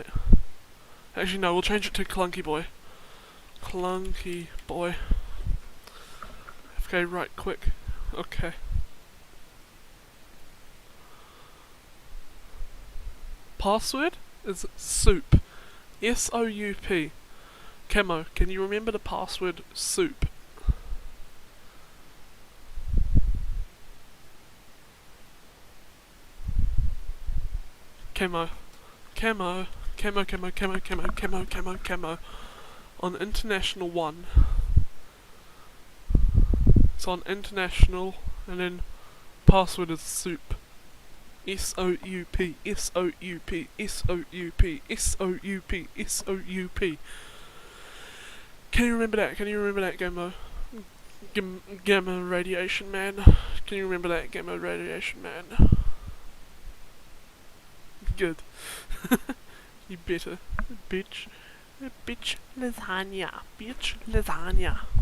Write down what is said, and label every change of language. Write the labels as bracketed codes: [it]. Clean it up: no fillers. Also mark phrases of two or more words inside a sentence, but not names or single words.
[en] Actually no, we'll change it to Clunky Boy. Clunky Boy. Okay, right, quick. Okay. Password is soup. S-O-U-P. Camo, can you remember the password soup? Camo. Camo. Camo, camo, camo, camo, camo, camo, camo. On International 1. It's on International, and then password is soup. S-O-U-P, S-O-U-P, S-O-U-P, S-O-U-P, S-O-U-P. Can you remember that? Can you remember that, Gamma? Gamma Radiation Man? Can you remember that, Gamma Radiation Man? Good. You better. Bitch. Bitch lasagna. Bitch lasagna.